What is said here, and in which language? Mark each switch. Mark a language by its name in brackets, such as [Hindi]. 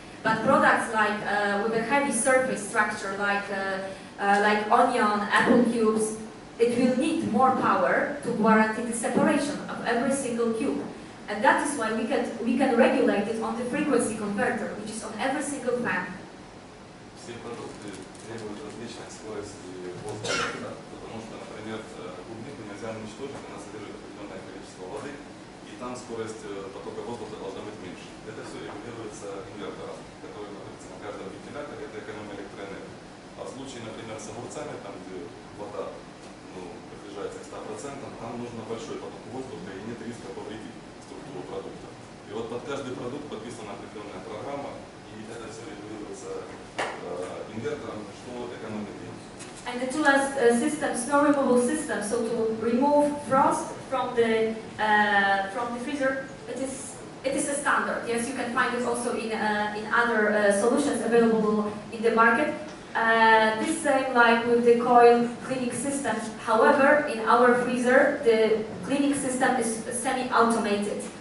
[English] But products like with a heavy surface structure, like onion, apple cubes, it will need more power to guarantee the separation of every single cube. And that is why we can regulate it on the frequency converter, which is on every single fan. [Russian] Все продукты требуют различных свойств и воздуха, потому что, например, клубнику нельзя уничтожить, она содержит определенное количество воды, и там скорость потока воздуха должна быть меньше. Это все регулируется инвертором, который находится на каждом вентиляторе, это экономия электроэнергии. А в случае, например, с огурцами, там где вода приближается к 100%, там нужно большой поток воздуха и нет риска повредить структуру продукта. И вот под каждый продукт подписана определенная программа, и это все регулируется инвертором, что экономит деньги. [English] And the tool has system, snow removal system. So to remove frost from the freezer, it is a standard. Yes, you can find it also in other solutions available in the market. This same like with the coil cleaning system. However, in our freezer, the cleaning system is semi-automated.